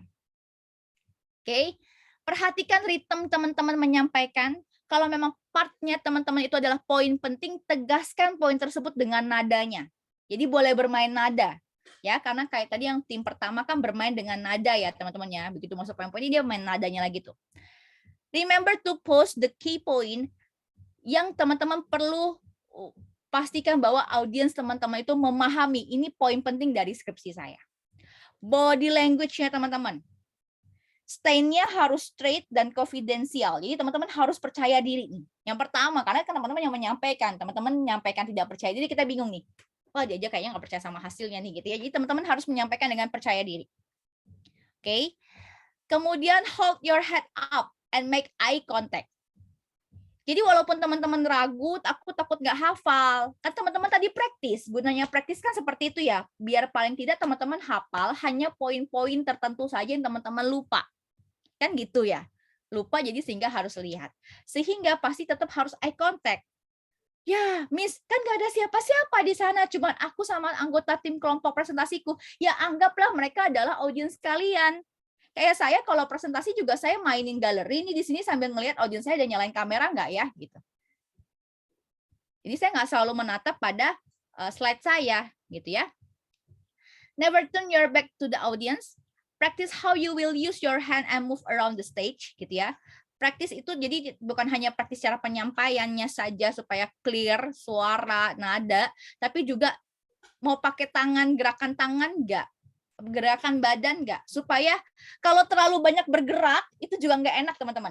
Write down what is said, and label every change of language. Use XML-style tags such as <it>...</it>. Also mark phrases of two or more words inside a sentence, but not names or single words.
<id>Oke, perhatikan ritme teman-teman menyampaikan. Kalau memang partnya teman-teman itu adalah poin penting, tegaskan poin tersebut dengan nadanya. Jadi boleh bermain nada, ya, karena kayak tadi yang tim pertama kan bermain dengan nada ya teman-teman ya. Begitu masuk poin-poin ini dia main nadanya lagi tuh.</id> <en>Remember to post the key point</en> <id>yang teman-teman perlu pastikan bahwa audiens teman-teman itu memahami. Ini poin penting dari skripsi saya.</id> <en>Body language-</en> <id>nya teman-teman. Stay-nya harus straight dan confidential. Jadi teman-teman harus percaya diri nih. Yang pertama, karena kan teman-teman yang menyampaikan, teman-teman menyampaikan tidak percaya diri, kita bingung nih. Wah, dia aja kayaknya nggak percaya sama hasilnya nih gitu ya. Jadi teman-teman harus menyampaikan dengan percaya diri. Oke.</id> <en>Kemudian hold your head up and make eye contact.</en> <id>Jadi walaupun teman-teman ragu, takut nggak hafal, kan teman-teman tadi praktis. Gunanya praktis kan seperti itu ya. Biar paling tidak teman-teman hafal hanya poin-poin tertentu saja yang teman-teman lupa. Kan gitu ya, lupa jadi sehingga harus lihat. Sehingga pasti tetap harus</id> <en>eye contact.</en> <id>Ya, Miss, kan gak ada siapa-siapa di sana, cuma aku sama anggota tim kelompok presentasiku. Ya, anggaplah mereka adalah audiens kalian. Kayak saya kalau presentasi juga saya mainin galeri ini di sini sambil ngelihat audiens saya ada nyalain kamera nggak ya, gitu. Jadi saya nggak selalu menatap pada slide saya, gitu ya.</id> <en>Never turn your back to the audience. Practice how you will use your hand and move around the stage,</en> <id>gitu ya. Praktis itu jadi bukan hanya praktis cara penyampaiannya saja supaya clear suara, nada, tapi juga mau pakai tangan, gerakan tangan enggak. gerakan badan nggak? Supaya kalau terlalu banyak bergerak itu juga nggak enak teman-teman.</id>